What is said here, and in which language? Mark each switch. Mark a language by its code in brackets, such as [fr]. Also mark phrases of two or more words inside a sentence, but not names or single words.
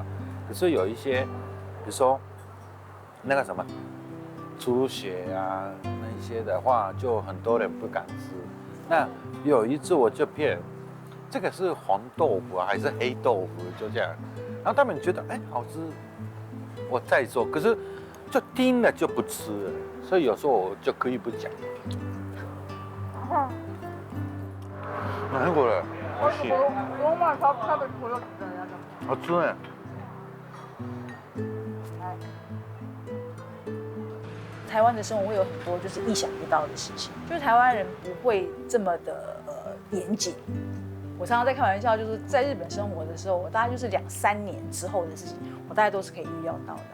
[zh] 可是有一些，比如说那个什么猪血啊那一些的话，就很多人不敢吃。那有一次我就骗，这个是红豆腐还是黑豆腐，就这样，然后他们觉得好吃，我再做，可是就听了就不吃了，所以有时候我就可以不讲。 [ja] 何これ？美味しい。この前食べてこれだったやつ。 [zh] 好吃呢。台湾的生活会有很多就是意想不到的事情，就是台湾人不会这么的严谨。我常常在开玩笑，就是在日本生活的时候，我大概就是2、3年之后的事情，我大概都是可以预料到的。